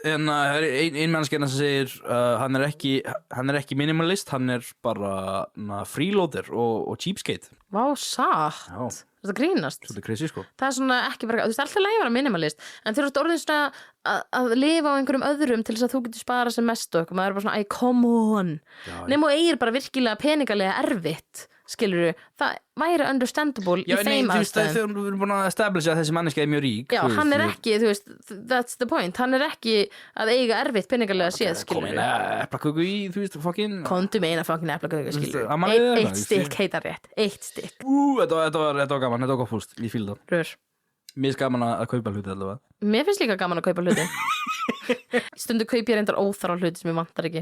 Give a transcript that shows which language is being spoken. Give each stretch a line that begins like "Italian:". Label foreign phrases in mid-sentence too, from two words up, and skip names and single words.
Icelandic: En ein mannskjarna sem segir, hann er ekki minimalist, hann er bara freeloader og cheapskate. Vá, satt. Já. Þetta grínast. Svolítið crazy, sko. Það er svona ekki bara, þú veist, alltaf leið að vera minimalist, en þegar þú ert orðin svona að lifa á einhverjum öðrum til þess að þú getur spara sem mest og eitthvað, maður er bara svona,
English: come on.
Icelandic: Nefnum og eigir bara virkilega peningalega erfitt, skilurðu, það væri understandable í þeim aðstæðum. Já, þegar við erum búin að establisha að þessi manneskja er mjög rík. Já, hann er ekki, þú veist,
English: that's the point,
Icelandic: hann er ekki að eiga erfitt peningalega séð, skilurðu. Kom eina eplaköku í, þú veist, fokkin. Komdu með eina fokkin eplaköku, skilurðu. Eitt stykk heitar rétt, eitt stykk. Þetta var gaman, þetta var gott fúst, ég fíl það. Rör. Mér finnst gaman að kaupa hluti allavega. Mér finnst líka gaman að kaupa hluti. Stundu kaup ég reyndar óþarfa hluti sem ég vantar ekki.